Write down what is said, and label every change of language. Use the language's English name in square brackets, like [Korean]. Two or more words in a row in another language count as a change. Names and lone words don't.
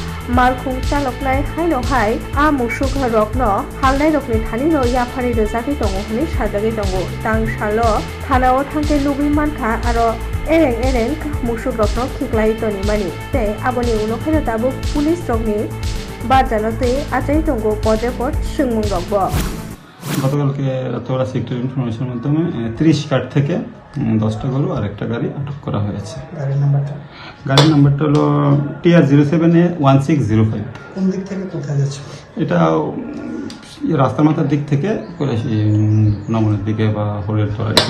[Kok Borok] मालखुं चालकनाय हाइनहाय आ मुसुक रकनो हालनाय रकनि थानिनो याफारि रोजाखै दङ हनै साजाखै दङ तां सालो थानाव थांके लुबै मानखा आरो एरें मुसुक रकनो खिख्लाय तनि मानि ते आबनि उनखायनो दाबो पुलिस रकनि बारजानोते आजाय दङ पजेपट सुंमुं रकबो [Bangla] গতকালকে রাত্রবেলা সিক্রেট ইনফরমেশনের মাধ্যমে 30 কার্ড থেকে 10টা গরু আর একটা গাড়ি আটক করা হয়েছে। গাড়ির নাম্বারটা হলো TR07A1605। কোন দিক থেকে কোথায় যাচ্ছে? এটা রাস্তার মাথার দিক থেকে নমনের দিকে বা হোলের তলার দিকে।